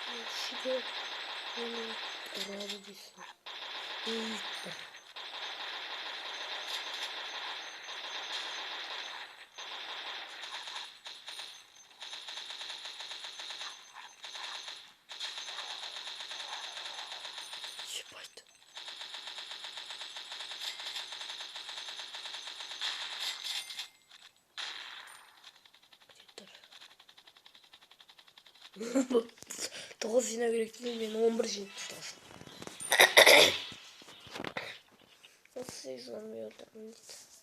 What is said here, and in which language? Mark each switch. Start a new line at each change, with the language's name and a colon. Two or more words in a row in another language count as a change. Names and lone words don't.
Kazakh: кісіге мені ұрады дейсің. Иттім.
Russian: Ебать. Где-то.
Kazakh: 9 жинау керек деген мен 11 жинап тастағанмын. Осы изламай отырмын дейді.